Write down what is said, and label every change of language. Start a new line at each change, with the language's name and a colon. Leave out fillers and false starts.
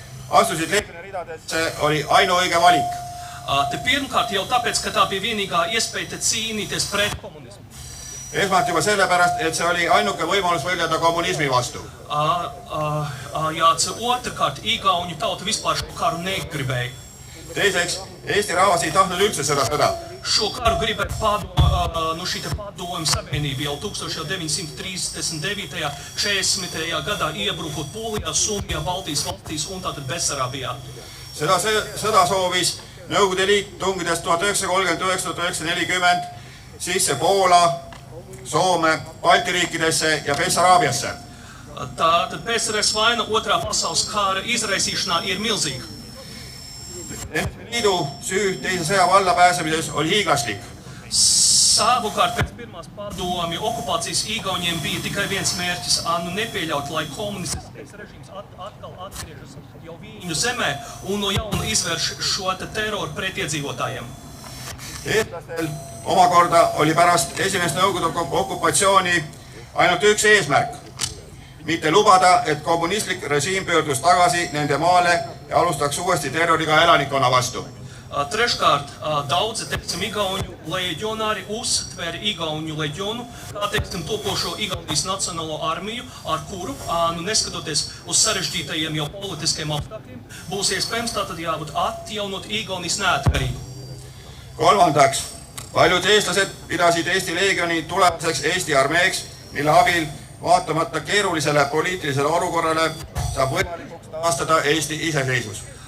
Estonian: astusid leegioni ridadesse, oli ainuõige valik.
Latvian: Te pirmkārt jau tāpēc, ka tā bija vienīgā iespēja te cīnīties pret komunismu.
Estonian: Esmalt juba sellepärast, et see oli ainuke võimalus võidelda kommunismi vastu.
Latvian: Ja otrkārt, igauņu tauta vispār šo karu negribēja.
Estonian: Teiseks, Eesti rahvas ei tahtnud üldse seda sõda.
Latvian: Šo karu gribēja šīta padomju savienība jau 1939. 40. gadā iebrukot Polijā, Somijā, Baltijas valstīs un tātad Besarabijā.
Estonian: Sõda soovis Nõukogude Liit tungides 1939-1940 sisse Poola, Soome, Balti riikidesse ja Bessaraabiasse.
Latvian: Tātad PSRS vaina otrā pasaules kara izraisīšanā ir milzīga.
Estonian: Liidu süü teise sõja valla pääsemises oli hiiglaslik.
Latvian: Savukārt pēc pirmās padomju okupācijas igauņiem bija tikai viens mērķis nepieļaut, lai komunistiskais režīms atkal atgriežas jau viņu zemē un no jauna izvērš šo teroru pret iedzīvotājiem.
Estonian: Eestlastel omakorda oli pärast esimest Nõukogude okupatsiooni ainult üks eesmärk. Mitte lubada, et kommunistlik režiim pöördus tagasi nende maale ja alustaks uuesti terroriga elanikkonna vastu.
Latvian: Treškārt, daudzi, igauņu leģionāri uztvēra igauņu leģionu, kā, topošo Igaunijas nacionālo armiju, ar kuru, neskatoties uz sarežģītajiem jau politiskiem apstākļiem, būs iespējams tātad jābūt atjaunot Igaunijas neatkarību.
Estonian: Kolmandaks, paljud eestlased pidasid Eesti leegioni tulevaseks Eesti armeeks, mille abil vaatamata keerulisele poliitilisele olukorrale saab võimalikuks taastada Eesti iseseisvus.